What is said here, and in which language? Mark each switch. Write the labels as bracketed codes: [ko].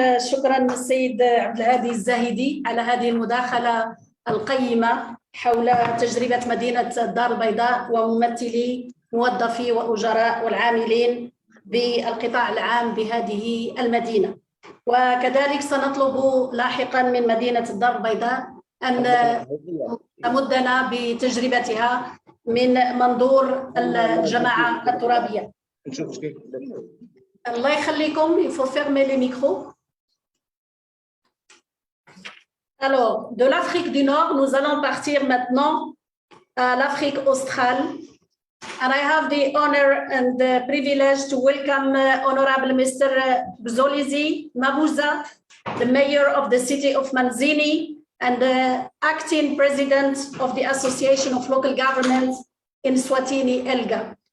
[ar] شكرا السيد عبد الهادي الزاهدي على هذه المداخلة القيمة حول تجربة مدينة الدار البيضاء وممثلي موظفي وأجراء والعاملين بالقطاع العام بهذه المدينة. وكذلك سنطلب لاحقا من مدينة الدار البيضاء أن تمدنا بتجربتها من منظور الجماعة الترابية. Allah يخليكم, [fr] il faut fermer les micros. Alors, de l'Afrique du Nord, nous allons partir maintenant à l'Afrique australe. [en] And I have the honor and the privilege to welcome Honorable Mr. Bzolizi Mabuza, the Mayor of the city of Manzini and the acting President of the Association of Local Governments in Swatini, Elga.